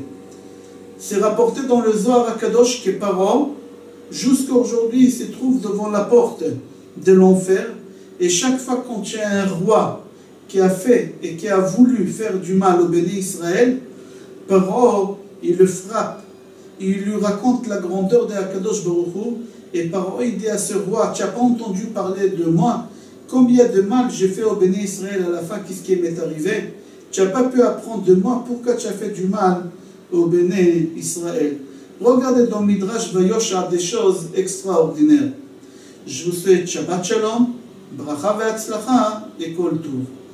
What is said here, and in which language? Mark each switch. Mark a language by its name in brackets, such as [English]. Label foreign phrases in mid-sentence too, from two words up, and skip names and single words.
[French] C'est rapporté dans le Zohar HaKadosh que Paro, jusqu'à aujourd'hui, il se trouve devant la porte de l'enfer, et chaque fois qu'il y a un roi qui a fait et qui a voulu faire du mal au béni Israël, Paro, il le frappe, il lui raconte la grandeur de [Hebrew] הקדוש ברוך הוא, [French] et Paro, il dit à ce roi, tu n'as pas entendu parler de moi? Combien de mal j'ai fait au béni Israël à la fin, qu'est-ce qui m'est arrivé? Tu n'as pas pu apprendre de moi, pourquoi tu as fait du mal au béni Israël? Regardez dans Midrash Vayosha des choses extraordinaires. Je vous souhaite [Hebrew] שבת שלום ברכה והצלחה לכל טוב.